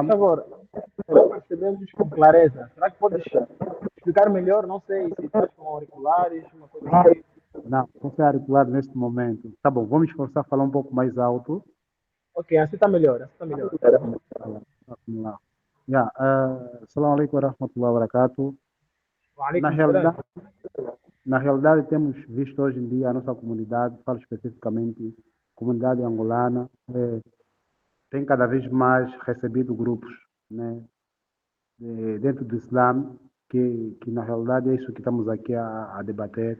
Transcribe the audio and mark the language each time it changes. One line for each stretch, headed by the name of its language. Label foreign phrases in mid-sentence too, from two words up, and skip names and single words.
Portuguese: por favor, não percebemos com clareza. Será que podes explicar melhor? Não sei se estás com auriculares, uma coisa assim. não ser auricular neste momento. Tá bom, vamos esforçar a falar um pouco mais alto. Ok, assim está melhor, assim está melhor. Vamos lá.
English: Yeah,
Arabic: السلام عليكم ورحمة الله وبركاته. Wa
Portuguese: Na
Arabic: alaikum
Portuguese: realidade,
Arabic: salam.
Portuguese: na realidade, temos visto hoje em dia a nossa comunidade, falo especificamente comunidade angolana, tem cada vez mais recebido grupos, né, dentro do Islã, que na realidade é isso que estamos aqui a debater.